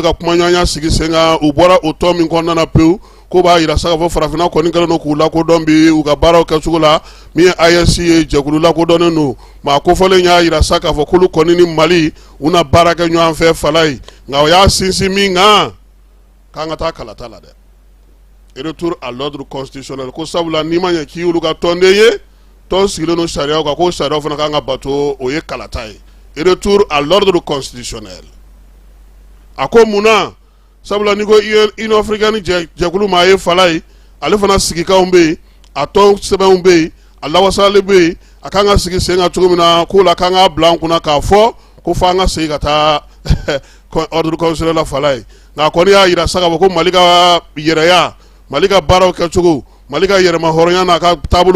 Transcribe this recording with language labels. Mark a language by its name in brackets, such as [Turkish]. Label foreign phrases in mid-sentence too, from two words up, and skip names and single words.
[Bambara] ka kumaɲɔgɔnya sigi sen kan u bɔra o tɔn min kɔnɔna na pewu ko b'a yira sa k'a fɔ farafinna kɔni kɛlen don k'u lakodɔn bi u ka baaraw kɛcogo la min ye AES ye jɛkulu lakodɔnnen don maa kofɔlen y'a yira sa k'a fɔ k'olu kɔni ni Mali u na baara kɛ ɲɔgɔn fɛ fala ye nka o y'a sinsin min kan k'an ka taa kalata la dɛ [French] retour à l'ordre constitutionnel [Bambara] ko sabula n'i ma ɲɛ k'i y'olu ka tɔnden ye tɔn sigilen don sariyaw kan ko sariyaw fana kan ka bato o ye kalata ye [French] retour à l'ordre constitutionnel [Bambara] a ko munna sabula ni ko Union africaine jɛkulu maa ye fala ye ale fana sigikanw bɛ yen a tɔn sɛbɛnw bɛ yen a lawasali bɛ yen a kan ka sigi sen kan cogo min na k'o la k'an ka bila an kunna k'a fɔ ko f'an ka segin ka taa [French] ordre constitutionnel [Bambara] la fala ye nka a kɔni y'a yira sa k'a fɔ ko Mali ka yɛrɛya Mali ka baaraw kɛcogo Mali ka yɛrɛma hɔrɔnya n'a ka taabolo